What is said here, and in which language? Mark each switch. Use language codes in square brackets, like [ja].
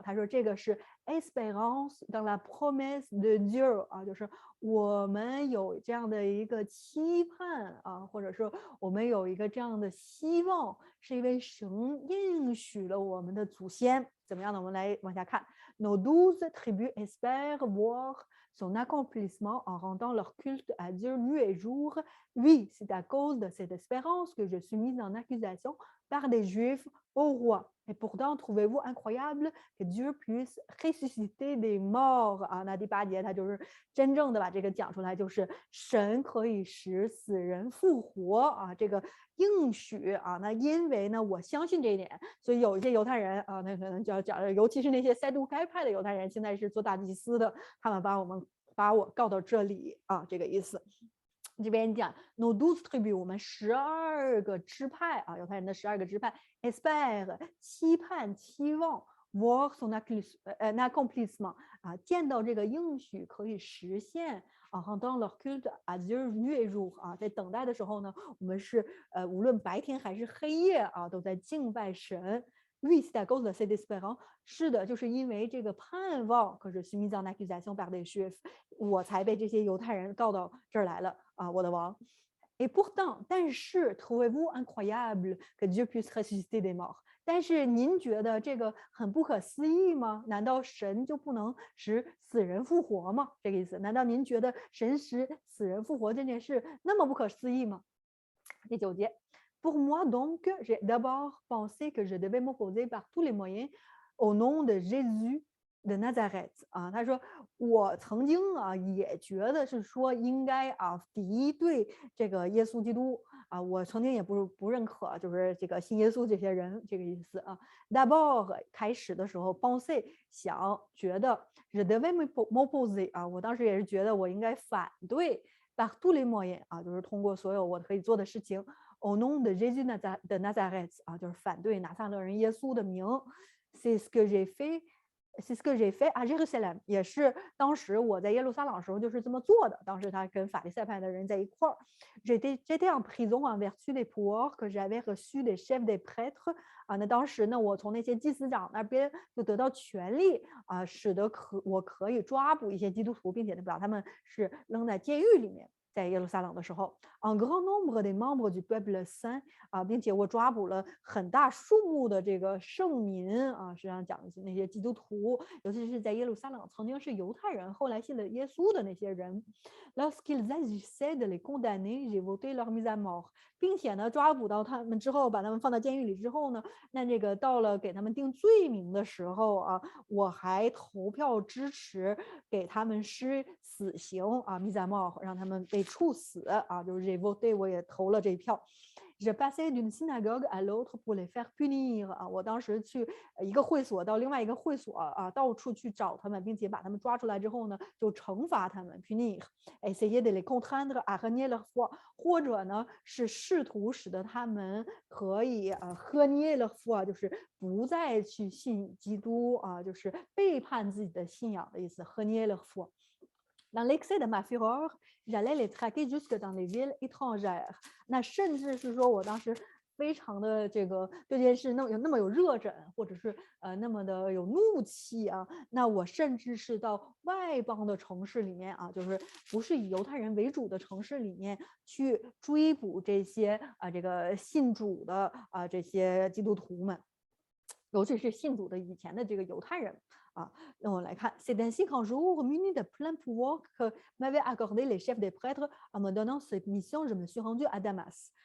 [zh] 他说这个是 [fr] espérance dans la promesse de Dieu [zh] 就是我们有这样的一个期盼或者说我们有一个这样的希望，是因为神应许了我们的祖先怎么样呢？我们来往下看 [fr] Nos 12 tribus espèrent voir son accomplissement en rendant leur culte à Dieu nuit et jour. Oui, c'est à cause de cette espérance que je suis mise en accusation par des Juifs au roi. Et pourtant, trouvez-vous incroyable que Dieu puisse ressusciter des morts [zh] 那第8节他就是真正的把这个讲出来，就是神可以使死人复活这个应许那因为呢，我相信这一点，所以有一些犹太人那可能就要讲，尤其是那些塞都该派的犹太人，现在是做大祭司的，他们把我告到这里这个意思。这边讲 [fr] nos 12 tribus [zh] 我们12个支派犹太人的12个支派 [fr] espère [zh] 期盼期望 [fr] voir son accomplissement [zh] 见到这个应许可以实现 [fr] dans leur culte à Dieu nuit et jour [zh] 在等待的时候呢，我们是无论白天还是黑夜都在敬拜神。 [fr] Oui, c'est à cause de cette espérance [zh] 是的，就是因为这个盼望，可是 [fr] suis mise en accusation par des Juifs [zh] 我才被这些犹太人告到这儿来了我的王。 [fr] Et pourtant， [zh] 但是 [fr] trouvez-vous incroyable que Dieu puisse ressusciter des morts？ [zh] 但是您觉得这个很不可思议吗？难道神就不能使死人复活吗？这个意思。难道您觉得神使死人复活这件事那么不可思议吗？第9节。 [fr] Pour moi, donc, j'ai d'abord pensé que je devais m'opposer par tous les moyens au nom de Jésus de Nazareth [zh] 他说我曾经也觉得是说应该敌对这个耶稣基督我曾经也不认可就是这个信耶稣这些人这个意思 [fr] d'abord [zh] 开始的时候 [fr] penser [zh] 想觉得 [fr] je devais m'opposer [zh] 我当时也是觉得我应该反对 [fr] par tous les moyens [zh] 就是通过所有我可以做的事情 [fr] au nom de Jésus de Nazareth [zh] 就是反对拿撒勒人耶稣的名 [fr] c'est ce que j'ai fait。C'est ce que j'ai fait à Jérusalem， [zh] 也是当时我在耶路撒冷的时候就是这么做的。当时他跟法利赛派的人在一块儿。 [fr] J'étais en prison en vertu des pouvoirs que j'avais reçus des chefs des prêtres。 [zh] 那当时呢，我从那些祭司长那边就得到权力使得我可以抓捕一些基督徒，并且呢把他们是扔在监狱里面。在耶路撒冷的时候 ， [fr] un grand nombre des membres du peuple saint [zh] 并且我抓捕了很大数目的这个圣民实际上讲的是那些基督徒，尤其是在耶路撒冷曾经是犹太人，后来信了耶稣的那些人。 [fr] Lorsqu'ils agissaient de les condamner, j'ai voté leur mise à mort。 [zh] 并且呢，抓捕到他们之后，把他们放到监狱里之后呢，那这个到了给他们定罪名的时候我还投票支持给他们施死刑 [fr] mise à mort， [zh] 让他们被处死就是 [fr] j'ai voté [zh] 我也投了这一票。 [fr] Je passais d'une synagogue à l'autre pour les faire punir [zh] 啊，我当时去一个会所到另外一个会所啊，到处去找他们，并且把他们抓出来之后呢，就惩罚他们 punir， [fr] essayer de les contraindre à renier leur foi， [zh] 或者呢是试图使得他们可以 [fr] renier leur foi， [zh] 就是不再去信基督啊，就是背叛自己的信仰的意思 renier leur foi。 [fr] Dans l'excès de ma fureur, j'allais les traquer jusque dans les villes étrangères。 [zh] 那甚至是说我当时非常的这个对这件事那么有热忱，或者是那么的有怒气啊，那我甚至是到外邦的城市里面啊，就是不是以犹太人为主的城市里面去追捕这些这个信主的这些基督徒们，尤其是信主的以前的这个犹太人。让我来看 [fr] C'est ainsi qu'un jour, muni de plein pouvoir que m'avaient accordé les chefs des prêtres en me donnant cette mission, je me suis rendu à Damas。